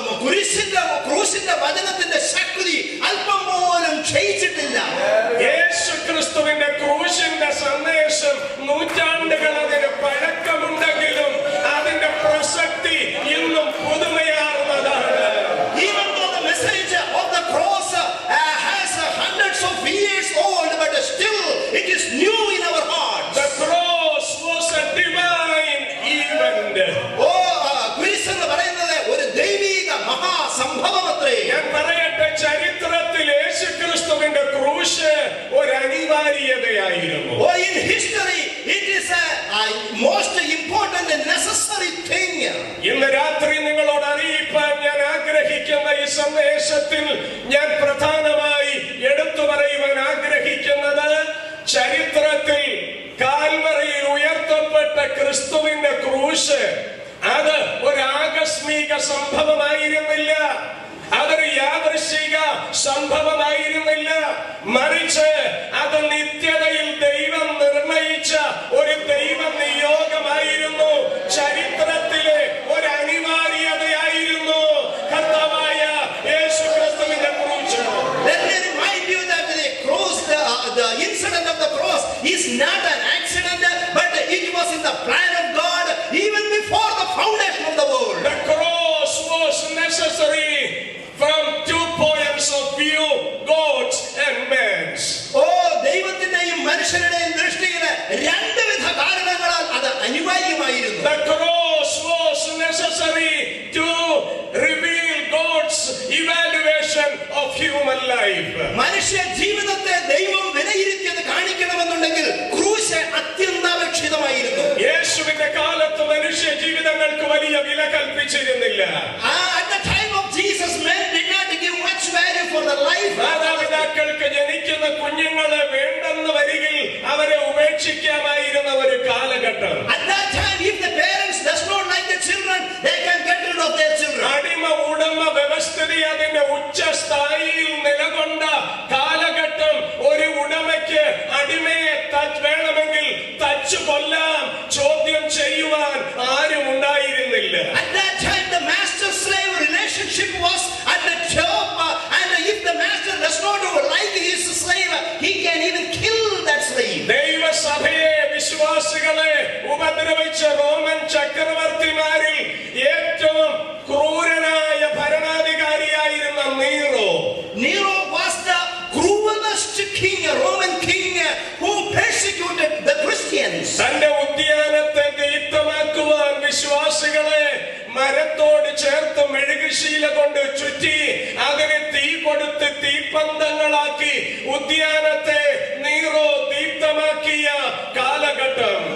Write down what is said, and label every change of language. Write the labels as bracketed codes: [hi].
[ml] ക്രൂശിന്റെ വചനത്തിന്റെ ശക്തി അല്പം പോലും ക്ഷയിച്ചിട്ടില്ല. യേശു ക്രിസ്തുവിന്റെ ക്രൂശിന്റെ സന്ദേശം നൂറ്റാണ്ടുകൾ അതിന് പഴക്കമുണ്ടെങ്കിലും അതിന്റെ പ്രസക്തി ഇന്നും പുതുമയാർന്നതാണ്. [en] Even though the message of the cross has hundreds of years old, but still it is new in our hearts. The cross was a divine event. [ml] കുരിശ് എന്ന് പറയുന്നത് ഒരു ദൈവിക മഹാസംഭവമത്രേ. ഞാൻ പറയട്ടെ, ചരിത്രത്തിൽ യേശു ക്രിസ്തുവിന്റെ ക്രൂശ് ഒരു അനിവാര്യതയായിരുന്നു. [en] In history it is a most important and necessary thing. [ml] ഇന്ന് രാത്രി നിങ്ങളോട് അറിയിപ്പാൻ ഞാൻ ആഗ്രഹിക്കുന്ന ഈ സന്ദേശത്തിൽ ഞാൻ പ്രധാനമായി എടുത്തു പറയുവാൻ ആഗ്രഹിക്കുന്നത്, ചരിത്രത്തിൽ കാൽവറിയിൽ ഉയർത്തപ്പെട്ട ക്രിസ്തുവിന്റെ ക്രൂശ് അത് ഒരു ആകസ്മിക സംഭവമായിരുന്നില്ല, അതൊരു യാദൃശ്ചിക സംഭവമായിരുന്നില്ല, മറിച്ച് അത് നിത്യതയിൽ ദൈവം നിർണയിച്ച ഒരു ദൈവ നിയോഗമായിരുന്നു. ചരിത്രത്തിലെ ഒരു അനിവാര്യതയായിരുന്നു കർത്താവായ യേശു ക്രിസ്തുവിന്റെ ക്രൂശ്. [en] Let me remind you that the incident of the cross is not an accident, but it was in the plan of God even before the foundation of the world. The cross was necessary from 2 points of view, God's and man's. [ml] ദൈവത്തിന്റെയും മനുഷ്യരുടെയും ദൃഷ്ടിയിൽ രണ്ട് വിധ കാരണങ്ങളാൽ അത് അനിവാര്യമായിരുന്നു. [en] The cross was necessary to reveal God's evaluation of human life. [ml] മനുഷ്യ ജീവിതത്തെ ദൈവം വിലയിരുത്തിയത് കാണിക്കണമെന്നുണ്ടെങ്കിൽ ക്രൂശ് അത്യന്താപേക്ഷിതമായിരുന്നു. യേശുവിന്റെ കാലത്ത് മനുഷ്യ ജീവിതങ്ങൾക്ക് വലിയ വില കൽപ്പിച്ചിരുന്നില്ല. [en] At the time of Jesus, men did not give much value for the life. [ml] മാതാപിതാക്കൾക്ക് ജനിക്കുന്ന കുഞ്ഞുങ്ങളെ വേണ്ടെന്ന് വരികിൽ അവരെ ഉപേക്ഷിക്കാമായിരുന്ന ഒരു കാലഘട്ടം. [en] At that time, if the parents does not like the children, they can get rid of their children. [ml] അടിമ ഉടമ വ്യവസ്ഥിതി അതിന്റെ ഉച്ചസ്ഥായിയിൽ നിലകൊണ്ട കാലഘട്ടം. ഒരു ഉടമയ്ക്ക് അടിമയെ വേണമെങ്കിൽ തച്ചു കൊല്ലാം, ചോദ്യം ചെയ്യുവാൻ ആരും ഉണ്ടായിരുന്നില്ല. [en] At that time, the master-slave relationship was at the top, and if the master does not like his slave, he can even kill that slave. [ml] ദൈവസഭയെ, വിശ്വാസികളെ ഉപദ്രവിച്ച റോമൻ ചക്രവർത്തിമാരിൽ ഏറ്റവും ക്രൂരനായ ഭരണാധികാരിയായിരുന്ന Nero [en] was the cruelest king, a Roman king, who persecuted the Christians. [ml] തന്റെ ഉദ്യാനത്തെ ദീപ്തമാക്കുവാൻ വിശ്വാസികളെ മരത്തോട് ചേർത്ത് മെഴുകുശീല കൊണ്ട് ചുറ്റി അതിന് തീ കൊടുത്ത് തീപ്പന്തങ്ങളാക്കി ഉദ്യാനത്തെ നീറോ ദീപ്തമാക്കിയ കാലഘട്ടം.